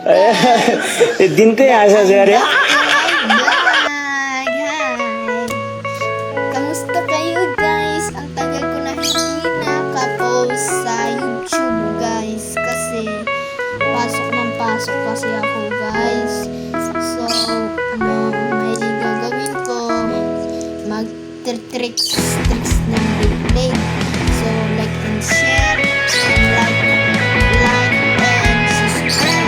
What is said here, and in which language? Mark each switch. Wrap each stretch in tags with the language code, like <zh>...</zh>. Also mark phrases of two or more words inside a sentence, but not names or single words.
<hi>दिन को यहाँ से आ रहे</hi> <tl>Hi! Kamusta kayo guys? Ang tagal ko na hindi nakapost sa YouTube guys. Kasi pasok ng pasok kasi ako guys. So, may gagawin ko. Mag-tricks ng replay.</tl> <en>So, like and share. And like and subscribe.</en>